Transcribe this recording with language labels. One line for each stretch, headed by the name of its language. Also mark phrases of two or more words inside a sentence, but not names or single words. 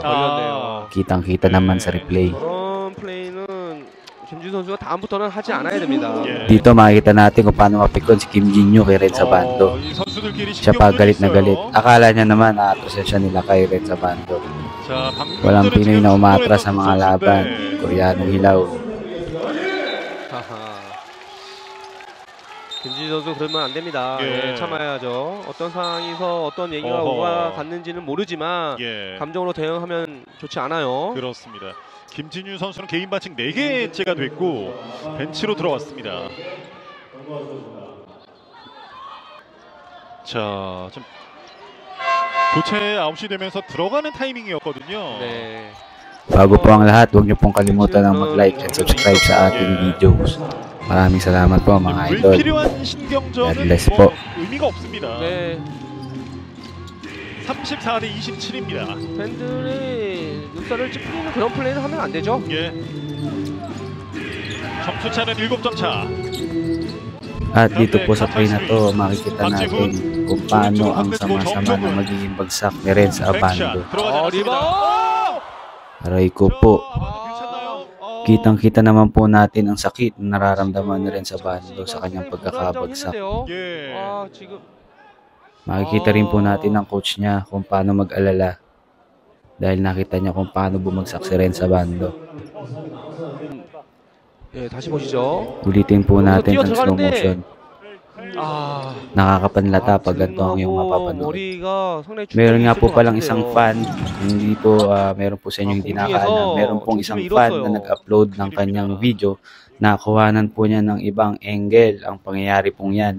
Filipino: Kitang-kita naman sa replay. Dito makikita natin kung paano mapikon si Kim Jin-yu kay Renz Abando. Siya pa galit na galit. Akala niya naman na-atosensya nila kay Renz Abando. Walang Pinoy na umatras sa mga laban. Koreanong hilaw.
Korean: 김진희 선수 그러면 안 됩니다. 참아야죠. 어떤 상황에서 어떤 얘기가 오가 갔는지는 모르지만 감정으로 대응하면 좋지 않아요. 그렇습니다. 김진유 선수는 개인 반칙 4개째가 됐고 벤치로 들어왔습니다. 자, 좀 교체 9시 되면서 들어가는 타이밍이었거든요. 네.
Filipino: Bago po ang lahat, huwag niyo pong kalimutan ng mag-
English: like and subscribe
Filipino: sa ating videos. Maraming salamat po mga idol.
English: God bless
Filipino: po.
Korean: 의미가 없습니다. 네. 34대 27입니다. 팬들이 눈살을 찌푸리는 그런 플레이를 하면 안 되죠. 예. 점수 차는 7점 차.
Filipino: At dito po sa play na to, makikita natin kung paano ang sama-sama na magiging bagsak ni Renz Abando. Aray ko po. Kitang-kita naman po natin ang sakit na nararamdaman ni Renz Abando sa kanyang pagkakabagsak. Makikita rin po natin ang coach niya kung paano mag-alala dahil nakita niya kung paano bumagsak si Renz Abando.
Korean: 다시 보시죠.
Filipino: Ulitin po natin ang slow motion. Nakakapanlata pag ganito ang iyong mapapanood. Meron nga po palang isang fan, hindi po meron po sa inyo hindi nakaalam. Meron pong isang fan na nag-upload ng kanyang video na kuhanan po niya ng ibang angle ang pangyayari pong yan.